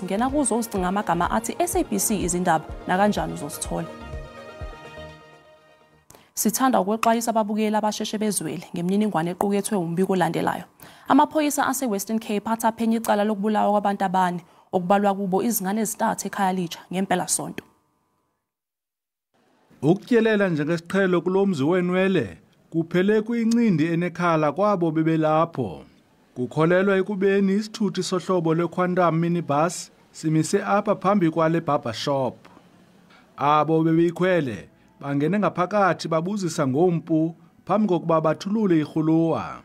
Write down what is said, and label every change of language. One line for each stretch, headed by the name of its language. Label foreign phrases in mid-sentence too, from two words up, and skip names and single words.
Zulu: Ngena kuzo uzicinga amagama athi SABC izindaba na kanjani uzosithola. Sithanda ukwexwayisa ababukeli abasheshe bezwele ngemininingwane equkethwe umbiko olandelayo. Amaphoyisa aseWestern Cape athaphenya icala lokubulawa kwabantu abane okubalwa kubo izingane ezintathu eKhayelitsha ngempela sonto.
Xhosa: Ukutyelela njengesiqhelo kulomzi wenwele kuphele kuyincindi enekhala kwabo bebelapho. Kukholelwa ekubeni isithuthi sohlobo lweQuantum minibus simise apha phambi kwale
English: barber shop.
Xhosa: Abo bebeyikhwele bangene ngaphakathi babuzisa ngompu phambi kokuba bathulule irhuluwa.